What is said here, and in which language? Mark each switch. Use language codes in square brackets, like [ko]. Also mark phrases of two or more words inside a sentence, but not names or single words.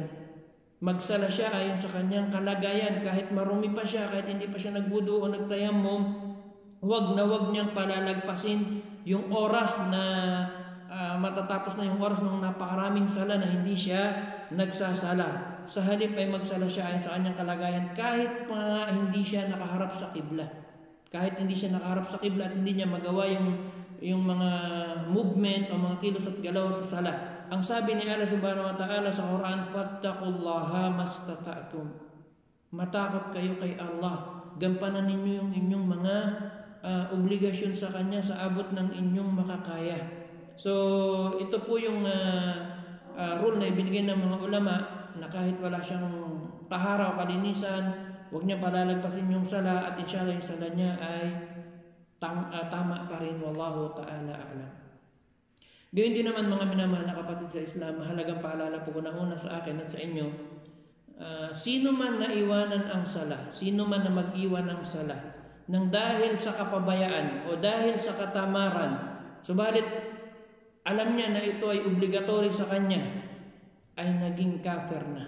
[tl] Magsala siya ayon sa kanyang kalagayan, kahit marumi pa siya, kahit hindi pa siya nagwudu o nagtayamum, wag niyang palalagpasin yung oras na matatapos na yung oras ng napakaraming sala na hindi siya nagsasala. Sa halip ay magsala siya ayon sa kanyang kalagayan, kahit pa hindi siya nakaharap sa kibla. Kahit hindi siya nakaharap sa kibla at hindi niya magawa yung mga movement o mga kilos at galaw sa sala. Ang sabi ni Allah [ar] سبحانه وتعالى [tl] sa Quran, [ar] فاتقوا الله ما استطعتم. [tl] Matakot kayo kay Allah. Gampanan ninyo yung inyong mga obligasyon sa Kanya sa abot ng inyong makakaya. So, ito po yung rule na ibinigay ng mga ulama na kahit wala siyang tahara o kalinisan, huwag niya palalagpasin yung sala, at inshallah yung sala niya ay tama pa rin. [ar] والله تعالى أعلم. [tl] Gayun din naman mga minamahal na kapatid sa Islam, mahalagang paalala po ko na una sa akin at sa inyo, sino man na iwanan ang sala, sino man na mag-iwan ng sala nang dahil sa kapabayaan o dahil sa katamaran, subalit alam niya na ito ay obligatory sa kanya, ay naging kafir na.